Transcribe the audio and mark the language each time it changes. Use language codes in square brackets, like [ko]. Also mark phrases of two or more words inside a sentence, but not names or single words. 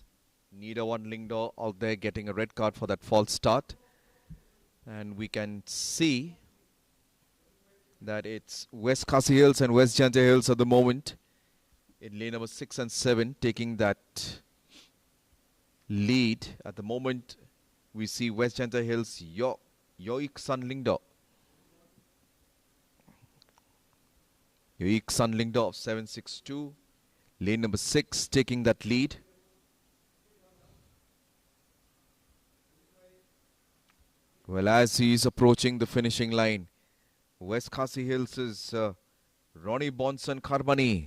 [en] Neither one Lingdor out there getting a red card for that false start. And we can see that it's West Khasi Hills and West Janta Hills at the moment in lane number 6 and 7 taking that lead. At the moment, we see West Janta Hills, Yoik San Lingdor. Yoik San Lingdor of 762. Lane number 6 taking that lead. Well, as he is approaching the finishing line, West Khasi Hills is Ronnie Bonson Karmani.